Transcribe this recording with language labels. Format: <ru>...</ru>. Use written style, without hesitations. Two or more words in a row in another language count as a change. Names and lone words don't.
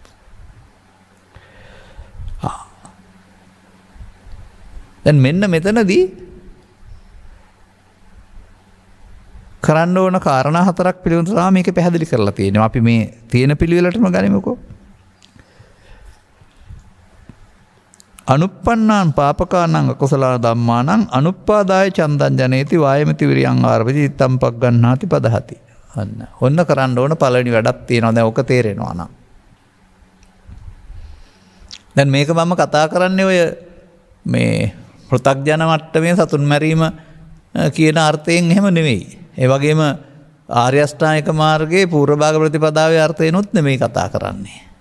<si>දැන් මෙන්න මෙතනදී කරන්න ඕන කාරණා හතරක් පිළිබඳව මේක පැහැදිලි කරලා තියෙනවා. අපි මේ තියෙන පිළිවෙලටම ගනිමුකෝ.</si> <pi>අනුප්පන්නාන් පාපකානං අකුසල ධම්මානං අනුප්පාදාය චන්දං ජනේති වායමති විරියං ආරභති චිත්තං පග්ගණ්හාති පදහති.</pi> <si>ඔන්න කරන්න ඕන පළවෙනි වැඩක් තියෙනවා. දැන් ඔක තේරෙනවා නම්. දැන් මේක මම කතා කරන්නේ ඔය මේ පෘථග්ජන මට්ටමේ සතුන් මැරීම කියන අර්ථයෙන් එහෙම නෙවෙයි. ඒ වගේම ආර්ය අෂ්ටාංගික මාර්ගයේ පූර්ව භාග ප්‍රතිපදාවේ අර්ථයනොත් නෙමෙයි කතා කරන්නේ.</si>